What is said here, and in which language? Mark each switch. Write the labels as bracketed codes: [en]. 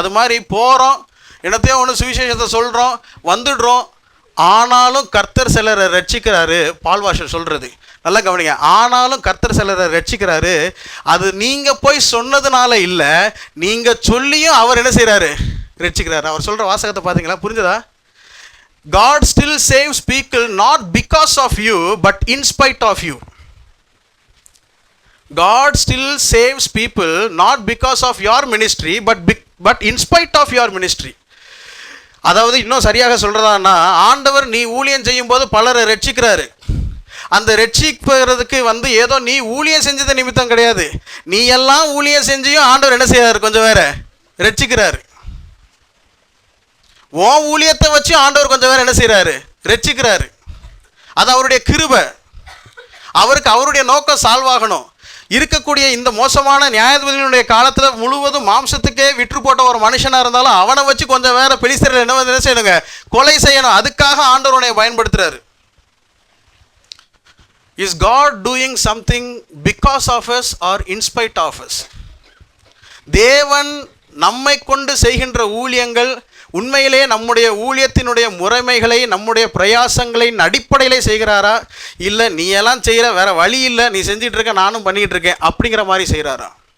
[ta] அது மாதிரி போகிறோம், என்னத்தையோ ஒன்று சுவிசேஷத்தை சொல்கிறோம், வந்துடுறோம். ஆனாலும் கர்த்தர் சிலரை ரட்சிக்கிறாரு. பால்வாஷர் சொல்கிறது நல்லா கவனிங்க. ஆனாலும் கர்த்தர் சிலரை ரட்சிக்கிறாரு. அது நீங்கள் போய் சொன்னதுனால இல்லை, நீங்கள் சொல்லியும் அவர் என்ன செய்கிறாரு, ரட்சிக்கிறாரு. அவர் சொல்கிற வாசகத்தை பார்த்தீங்களா, புரிஞ்சதா? [en] God still saves people not because of you but in spite of you. God still saves people not because of your ministry but in spite of your ministry. [ta] அதாவது இன்னும் சரியாக சொல்கிறதான்னா, ஆண்டவர் நீ ஊழியம் செய்யும் போது பலரை ரட்சிக்கிறாரு. அந்த ரட்சிக்கிறதுக்கு வந்து ஏதோ நீ ஊழியம் செஞ்சது நிமித்தம் கிடையாது, நீ எல்லாம் ஊழியம் செஞ்சியும் ஆண்டவர் என்ன செய்யறாரு, கொஞ்சம் வேற ரட்சிக்கிறாரு. ஓ ஊழியத்தை வச்சு ஆண்டவர் கொஞ்சம் வேற என்ன செய்யறாரு, ரட்சிக்கிறாரு. அது அவருடைய கிருபை. அவருக்கு அவருடைய நோக்கம் சால்வ் ஆகணும். இருக்கக்கூடிய இந்த மோசமான நியாயாதிபதிகளுடைய காலத்தில் முழுவதும் மாம்சத்துக்கே விற்று போட்ட ஒரு மனுஷனாக இருந்தாலும் அவனை வச்சு கொஞ்சம் வேற பெலிஸ்தர்கள் என்ன செய்யணுங்க, கொலை செய்யணும். அதுக்காக ஆண்டவருடைய பயன்படுத்துறாரு. [en] Is God doing something because of us or in spite of us? [ta] தேவன் நம்மை கொண்டு செய்கின்ற ஊழியங்கள் உண்மையிலே நம்முடைய ஊழியத்தினுடைய முறைமைகளை நம்முடைய பிரயாசங்களின் அடிப்படையில் செய்கிறாரா, இல்லை நீ எல்லாம் செய்கிற வேற வழி இல்லை, நீ செஞ்சிட்டு இருக்க நானும் பண்ணிக்கிட்டு இருக்கேன் அப்படிங்கிற மாதிரி செய்கிறாரா?